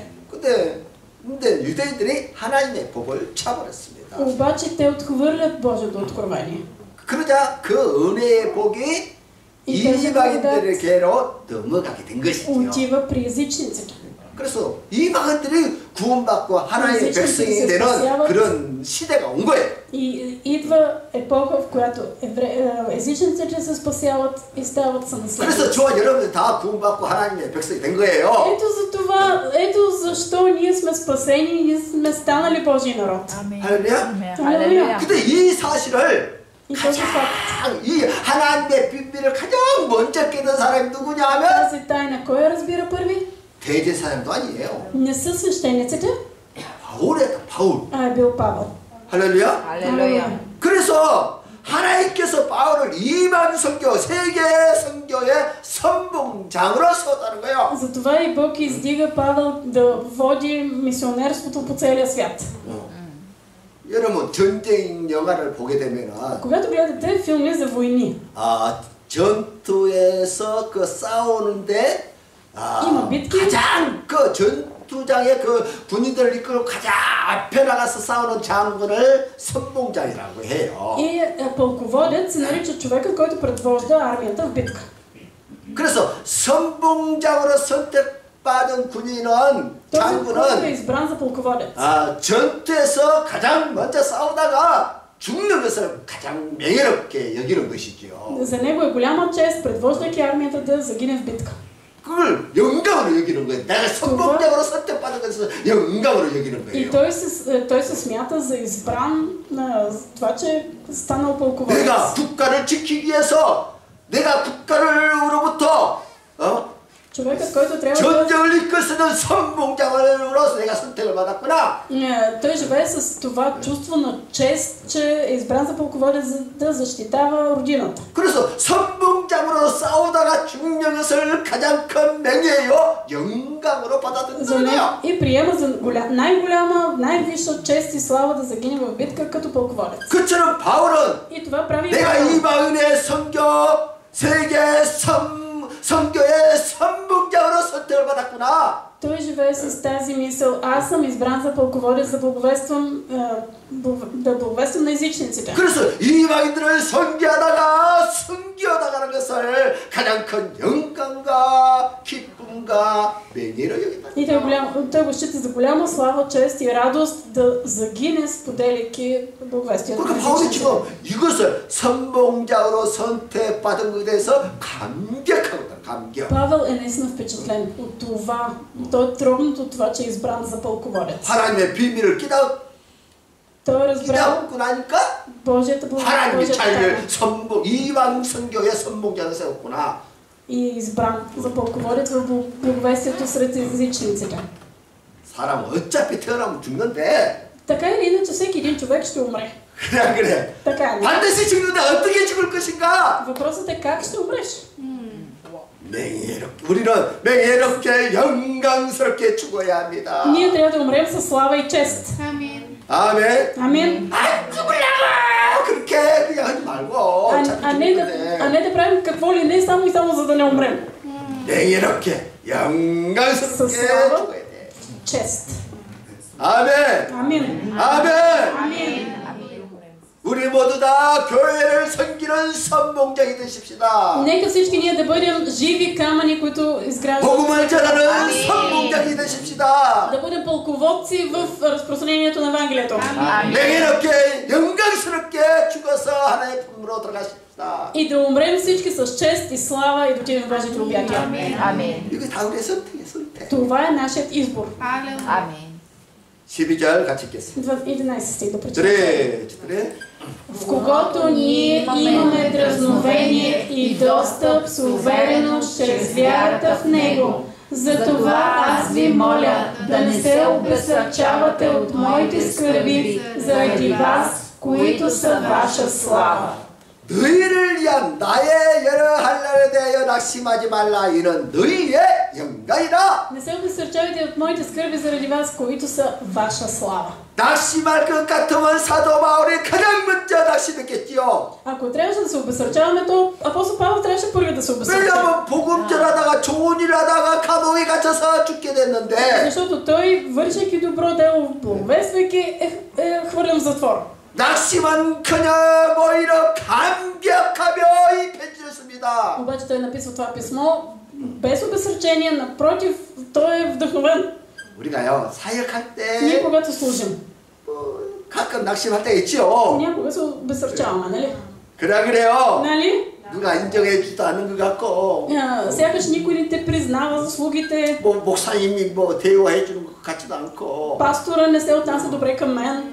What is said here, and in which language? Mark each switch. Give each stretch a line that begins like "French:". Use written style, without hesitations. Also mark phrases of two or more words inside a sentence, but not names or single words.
Korean: 근데 유대인들이 하나님의 법을 차버렸습니다.
Bulgarian: Обаче те отхвърлят Божието откровение.
Korean: 그러자 그 은혜의 복이 이방인들에게로 넘어가게 된 것이죠.
Bulgarian: Отива при езичниците.
Korean: 그래서 이방인들이 구원받고 하나님의 백성이 되는 그런 시대가 온 거예요.
Bulgarian: И идва епоха, в която езичниците се спасяват и стават сънаследници.
Korean: 그래서 저와 여러분들 다 구원받고 하나님의 백성이 된 거예요.
Bulgarian: Ето защо ние сме спасени и ние сме станали Божий народ.
Korean: 할렐루야. 할렐루야. 근데 이 사실을
Bulgarian: И този факт,
Korean: 이 하나님의 비밀을 가장 먼저 깨닫는 사람이 누구냐 하면
Bulgarian: тази тайна, кой я разбира първи?
Korean: 대제사장도 아니에요.
Bulgarian: Не са свещениците,
Korean: 바울이었다. 바울.
Bulgarian: а е бил Павел.
Korean: 할렐루야. 할렐루야. 그래서 하나님께서 바울을 이방 선교, 세계 선교의 선봉장으로 세웠다는 거예요.
Bulgarian: Затова и Бог издига Павел да води мисионерството по целия свят.
Korean: 여러분 전쟁 영화를 보게 되면은
Bulgarian: Когато гледате филми за войни,
Korean: 전투에서 그 싸우는데
Bulgarian: има битки.
Korean: 가장 그 전투장에 그 군인들을 이끌고 가장 앞에 나가서 싸우는 장군을 선봉장이라고 해요.
Bulgarian: И пълководец се нарича човекът, който предвожда армията в битка.
Korean: 그래서 선봉장으로 선택받은 군인은
Bulgarian: Този, който е
Korean: 장군은
Bulgarian: избран за пълководец.
Korean: 전투에서 가장 먼저 싸우다가 죽는 것을 가장 명예롭게 여기는 것이지요.
Bulgarian: За него е голяма чест, предвождайки армията да загине в битка.
Korean: 그걸 영광으로 여기는 거예요. 내가 선봉장으로 선택받은 것을 영광으로 여기는
Bulgarian: И
Korean: 거예요.
Bulgarian: той се смята за избран на това, че е станал пълководец.
Korean: 내가 국가를 지키기 위해서 내가 국가를로부터
Bulgarian: Човекът, който трябва да...
Korean: 전쟁을 이끌 수 있는 선봉장으로서 내가 선택을 받았구나.
Bulgarian: Той живее с това чувство на чест, че е избран за пълководец, за да защитава родината.
Korean: 그래서 선봉장으로 싸우다가 죽는 것을 가장 큰 명예요 영광으로 받아들인 거예요.
Bulgarian: И приема за най-голяма, най-висша чест и слава да загине в битка като пълководец.
Korean: 그처럼 바울은
Bulgarian: И това прави
Korean: 내가
Bulgarian: Павел.
Korean: 이방인의 선교 세계 선교의 선봉장으로 선택을 받았구나.
Bulgarian: Той живее с тази мисъл. Аз съм избран за пълководец, да благовествам на езичниците.
Korean: 그래서 이방인들을 섬겨나가는 것을 가장 큰 영광과 기쁨과 명예로 여긴다.
Bulgarian: И той го счита за голяма слава, чест и радост да загине, споделяйки благовестието на
Korean: 그러니까 바울이
Bulgarian: езичниците.
Korean: 지금 이것을 선봉자로 선택받은 것에 대해서 감격하거든. 감격.
Bulgarian: Павел е наистина впечатлен от това. Той е трогнат от това, че е избран за пълководец.
Korean: 하나님의 비밀을
Bulgarian: Той е разбрал
Korean: 깨닫고 나니까
Bulgarian: Божията благодат,
Korean: 하나님이
Bulgarian: Божията
Korean: 자기를
Bulgarian: тайна.
Korean: 이방 선교의 선봉자로 세웠구나.
Bulgarian: И е избран за пълководец в благовестието сред езичниците.
Korean: 사람은 어차피 태어나면 죽는데
Bulgarian: Така или иначе, всеки един човек ще умре.
Korean: 그래.
Bulgarian: Така е.
Korean: 반드시 죽는데 어떻게 죽을 것인가?
Bulgarian: Въпросът е как ще умреш?
Korean: 명예롭게 우리는 명예롭게 영광스럽게 죽어야 합니다.
Bulgarian: Ние трябва да умрем със слава и чест. Амин.
Korean: 아멘.
Bulgarian: Амин.
Korean: 죽으려고 그렇게 그냥 하지 말고
Bulgarian: А не да правим какво ли не, само и само за да не умрем.
Korean: 명예롭게 영광스럽게
Bulgarian: слава.
Korean: 죽어야 돼.
Bulgarian: Чест.
Korean: 아멘.
Bulgarian: Амин.
Korean: 아멘.
Bulgarian: Амин.
Korean: 우리 모두 다 교회를 섬기는 선봉장이 되십시다.
Bulgarian: Нека всички ние да бъдем живи камъни, които изграждат.
Korean: 복음을 전하는 선봉장이 되십시다.
Bulgarian: Да бъдем пълководци в разпространението на Евангелието.
Korean: 명예롭게 영광스럽게 죽어서 하나님의 품으로 들어가십시다.
Bulgarian: И да умрем всички с чест и слава и да отидем в Божието обятия. Амин.
Korean: 이게 다 우리의 선택이에요, 선택.
Bulgarian: Това е нашият избор. Амин.
Korean: 12절 같이 읽겠습니다.
Bulgarian: 11 стих да прочетем.
Korean: 그래.
Bulgarian: В когото ние имаме дразновение и достъп с увереност чрез вярата в Него. Затова аз ви моля да не се обезсърчавате от моите скърби заради вас, които са ваша слава.
Korean: 너희를 위한 나의 여러 한란에 대하여 낙심하지 말라. 이는 너희의 영광이라.
Bulgarian: Не се обезсърчавайте от моите скърби заради вас, които са ваша слава.
Korean: 낙심할 것 같으면 사도 바울이 가장 먼저 낙심했겠지요.
Bulgarian: Ако трябваше да се обезсърчаваме, то апостол Павел трябваше първи да се обезсърчава.
Korean: 왜냐하면 복음 전하다가 좋은 일 하다가 감옥에 갇혀서 죽게 됐는데.
Bulgarian: Защото той, вършейки добро дело, благовествайки, е хвърлен в затвор.
Korean: 낙심은커녕 오히려 감격하며 이 편지를 씁니다.
Bulgarian: Обаче той написва това писмо без обезсърчение, напротив, той е вдъхновен.
Korean: 우리가요 사역할
Bulgarian: Ние
Korean: 때
Bulgarian: когато служим,
Korean: 가끔 낙심할 때 있죠.
Bulgarian: някога се обезсърчаваме, нали?
Korean: 그래요.
Bulgarian: Нали?
Korean: 누가 인정해주지도 않는 것 같고.
Bulgarian: Сякаш никой не те признава заслугите.
Korean: 뭐 목사님이 뭐 대우해주는 것 같지도 않고.
Bulgarian: Пастора не се отнася добре към мен.